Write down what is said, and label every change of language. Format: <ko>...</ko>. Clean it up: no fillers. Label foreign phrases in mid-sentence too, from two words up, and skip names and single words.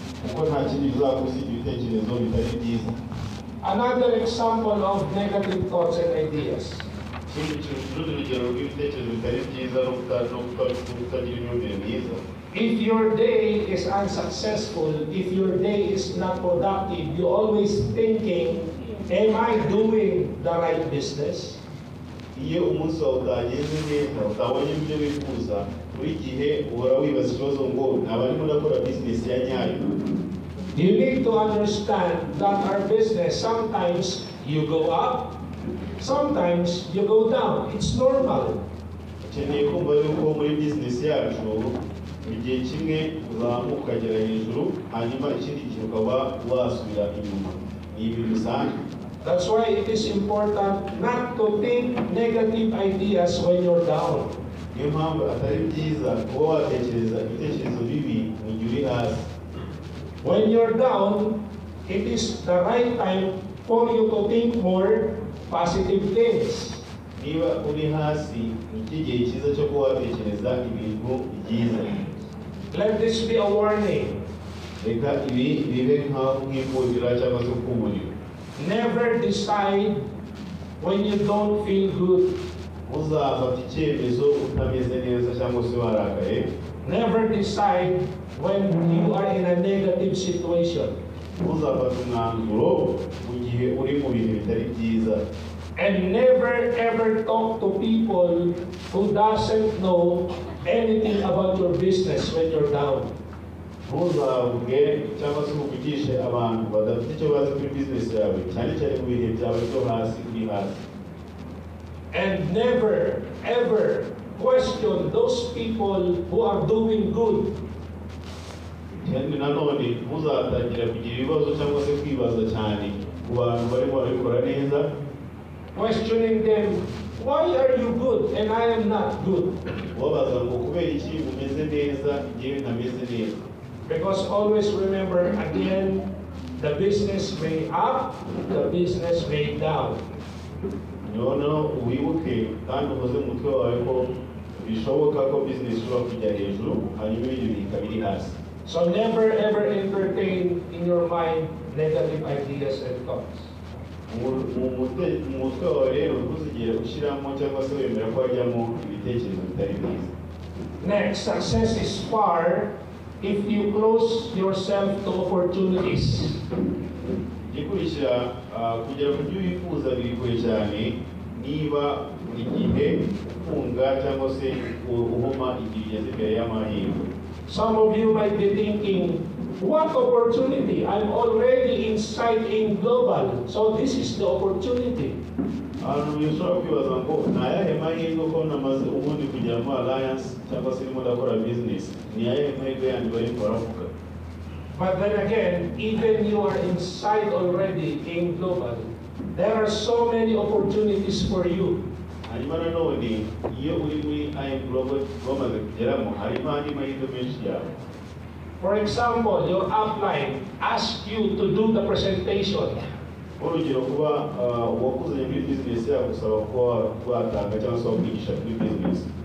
<en>Another example of negative thoughts and ideas. If your day is unsuccessful, if your day is not productive, you're always thinking, am I doing the right business?</en> <rw>Iyo umunsi wawe utagenze neza utabonye ibyo wifuza buri gihe uhora wibaza ikibazo ngo ntabarimo ndakora business ya nyayo.</rw> <en>You need to understand that our business, sometimes you go up, sometimes you go down. It's normal.</en> <rw>Ukeneye kumva yuko muri business yacu igihe kimwe uzamuka ukagera hejuru hanyuma ikindi gihe ukaba wasubira inyuma. Ni ibintu bisanzwe.</rw> <en>That's why it is important not to think negative ideas when you're down.</en> <rw>Niyo mpamvu atari byiza kuba watekereza ibitekerezo bibi mu gihe uri hasi.</rw> <en>When you're down, it is the right time for you to think more positive things.</en> <rw>Niba uri hasi ni igihe cyiza cyo kuba watekereza ibintu byiza.</rw> <en>Let this be a warning.</en> <rw>Reka ibi bibe nk'imvura cyangwa se kumuriro.</rw> <en>Never decide when you don't feel good.</en> <rw>Uzafata icyemezo utameze neza cyangwa se warakaye.</rw> <en>Never decide when you are in a negative situation.</en> <rw>Uzafata umwanzuro mu gihe uri mu bihe bitari byiza.</rw> <en>And never ever talk to people who doesn't know anything about your business when you're down.</en> <rw>Ntuzavuge cyangwa se uvugishe abantu badafite icyo bazi kuri business yawe cyane cyane mu bihe byawe byo hasi uri hasi.</rw> <en>And never ever question those people who are doing good.</en> <rw>Kandi nanone ntuzatangira kugira ibibazo cyangwa se kwibaza cyane ku bantu barimo barabikora neza.</rw> <en>Questioning them, why are you good and I am not good?</en> <rw>Wabaza ngo kubera iki umeze neza igihe ntameze neza.</rw> <en>Because always remember, again, the business may up, the business may down.</en> <rw>Noneho wibuke kandi ukoze mu mutwe wawe ko bishoboka ko business ishobora kujya hejuru hanyuma ibindi bikaba biri hasi.</rw> <en>So never ever entertain in your mind negative ideas and thoughts.</en> <rw>Mu mutwe wawe rero ntuzigere ushyiramo cyangwa se wemera ko hajyamo ibitekerezo bitari byiza.</rw> <en>Next, success is far if you close yourself to opportunities.</en> <rw>Gikurikira kugera ku byo wifuza biri kure cyane niba buri gihe ufunga cyangwa se uhoma igihe ugeze imbere y'amahirwe.</rw> <en>Some of you might be thinking, what opportunity? I'm already inside in global, so this is the opportunity.</en> <rw>Abantu bishobora kwibaza ngo ni ayahe mahirwe ko namaze ubundi kujya mu alliance cyangwa se ndimo ndakora business, ni ayahe mahirwe yandi barimo baravuga.</rw> <en>But then again, even you are inside already in global, there are so many opportunities for you.</en> <rw>Hanyuma nanone iyo uri muri IM Global bamaze kugeramo harimo andi mahirwe menshi yawe.</rw> <en>For example, your upline asks you to do the presentation.</en> <rw>Urugero kuba wakuzanye muri business yawe gusaba ko watanga cyangwa se wakwigisha kuri business.</rw>